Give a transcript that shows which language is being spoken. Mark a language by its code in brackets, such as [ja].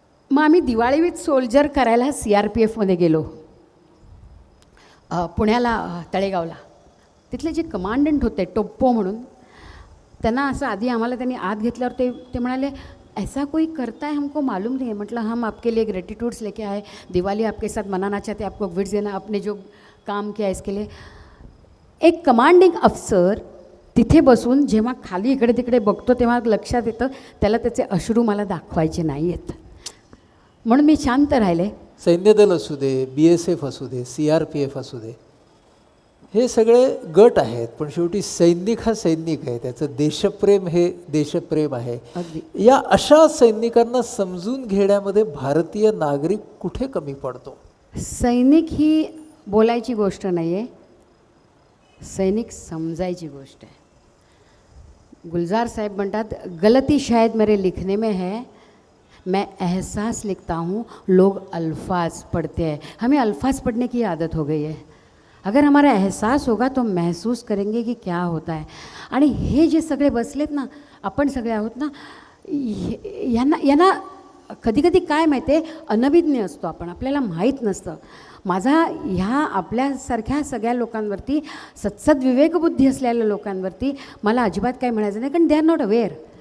[mr] मग आम्ही Diwali with soldier करायला CRPFमध्ये गेलो, पुण्याला तळेगावला. तिथले जे कमांडंट होते टोप्पो म्हणून, त्यांना असं आधी आम्हाला त्यांनी आत घेतल्यावर ते म्हणाले [hi] ऐसा कोई करता है हमको मालूम नहीं है. [mr] म्हटलं [hi] हम आपके लिए ग्रेटिट्यूड्स लेके आए, दिवाली आपके साथ मनाना चाहते, आपको गिफ्ट देना, आपने जो काम किया इसके लिए. [mr] एक कमांडिंग अफसर तिथे बसून जेव्हा खाली इकडे तिकडे बघतो तेव्हा लक्षात येतं त्याला त्याचे अश्रू मला दाखवायचे नाही आहेत. म्हणून मी शांत राहिले. सैन्यदल असू दे, BSF असू दे, CRPF असू दे, हे सगळे गट आहेत, पण शेवटी सैनिक हा सैनिक आहे, त्याचं देशप्रेम हे देशप्रेम आहे. या अशा सैनिकांना समजून घेण्यामध्ये भारतीय नागरिक कुठे कमी पडतो? सैनिक ही बोलायची गोष्ट नाही आहे, सैनिक समजायची गोष्ट आहे. [hi] गुलजार साहेब म्हणतात गलती शायद मेरे लिखने में है, मैं एहसास लिखता हूँ, लोग अल्फाज पढ़ते हैं. हमें अल्फाज पढ़ने की आदत हो गई है. अगर हमारा एहसास होगा तो महसूस करेंगे की क्या होता है. [mr] आणि हे जे सगळे बसलेत ना, आपण सगळे आहोत ना, यांना कधी कधी काय माहिती आहे, अनभिज्ञ असतो आपण, आपल्याला माहीत नसतं. माझा ह्या आपल्यासारख्या सगळ्या लोकांवरती, सद्विवेकबुद्धी असलेल्या लोकांवरती मला अजिबात काय म्हणायचं नाही, कारण [en] They are not aware.